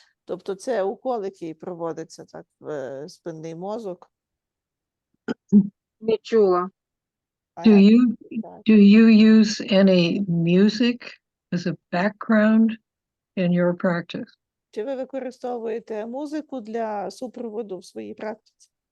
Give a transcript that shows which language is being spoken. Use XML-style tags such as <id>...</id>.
<uk>Тобто це укол, який проводиться так в спинний мозок. Не чула.</uk> <en>Do you use any music as a background in your practice?</en> <uk>Чи ви використовуєте музику для супроводу в своїй практиці?</uk>